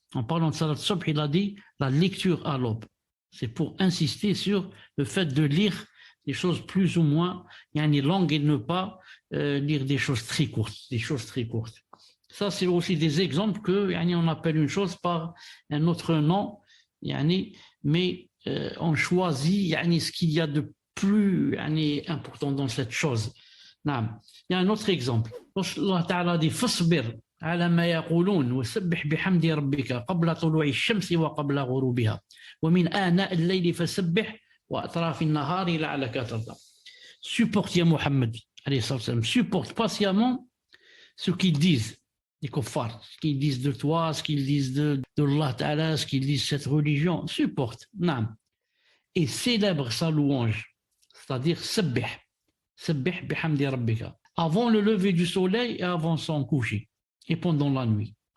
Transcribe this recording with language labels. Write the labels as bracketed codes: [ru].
[fr] En parlant de Salat Subh, il a dit la lecture à l'aube. C'est pour insister sur le fait de lire des choses plus ou moins longues et ne pas lire des choses très courtes. Ça, c'est aussi des exemples que on appelle une chose par un autre nom, mais on choisit ce qu'il y a de plus important dans cette chose. Il y a un autre exemple. Allah Ta'ala dit [ar] فاصبر على ما يقولون وسبح بحمد ربك قبل طلوع الشمس وقبل غروبها ومن آناء الليل فسبح وأطراف النهار لعلك ترضى. [fr] Supporte ya Muhammad, supporte patiemment ce qu'ils disent, les kuffars, ce qu'ils disent de toi, ce qu'ils disent de Allah Ta'ala, ce qu'ils disent de cette religion, supporte. Et célèbre sa louange, c'est-à-dire [ar] sabbih bihamdi rabbika, [fr] avant le lever du soleil et avant son coucher, et pendant la nuit.